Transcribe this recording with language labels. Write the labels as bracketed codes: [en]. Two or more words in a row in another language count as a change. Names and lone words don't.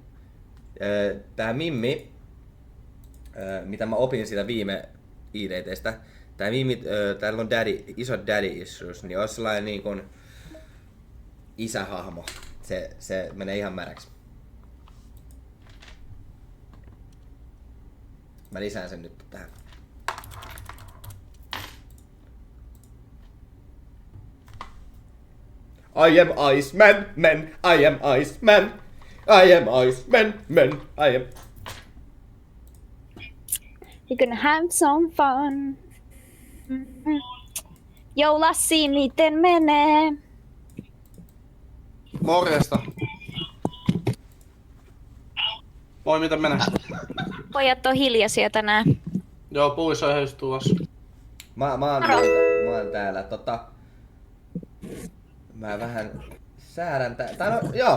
[fi] Tää Mimmi, mitä mä opin siitä viime ID-teistä. Tää Mimmi, täällä on iso [en] daddy issues, [fi] niin olisi sellainen niin kuin isähahmo. Se menee ihan märäksi. Mä lisään sen nyt tähän. [en] I am Iceman, man. I am Iceman. I am Iceman, man. I am. You're gonna have some fun. [fi] Jou Lassi, miten menee? Morjesta. Moi, miten menee? Pojat on hiljaisia tänään. Joo, puissa on heistä tulossa. Mä oon täällä mä vähän säädän tai no joo.